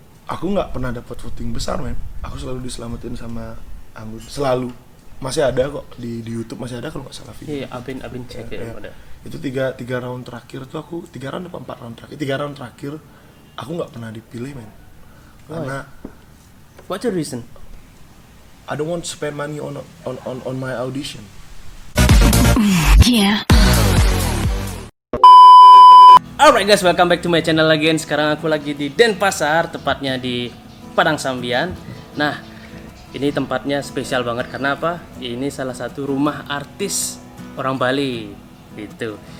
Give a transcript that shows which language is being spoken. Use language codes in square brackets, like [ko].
[id] aku nggak pernah dapat voting besar, men. Aku selalu diselamatin sama Anggun, selalu. Masih ada kok di YouTube, masih ada kalau nggak salah video. Iya, Abin cek ya. Ada. Itu tiga round terakhir tuh aku 3 round apa 4 round terakhir. 3 round terakhir aku nggak pernah dipilih, men. Karena [en] What's the reason? I don't want to spend money on my audition. Yeah. Alright guys, welcome back to my channel again. [id] Sekarang aku lagi di Denpasar, tepatnya di Padang Sambian. Nah, ini tempatnya spesial banget karena apa? Ini salah satu rumah artis orang Bali gitu.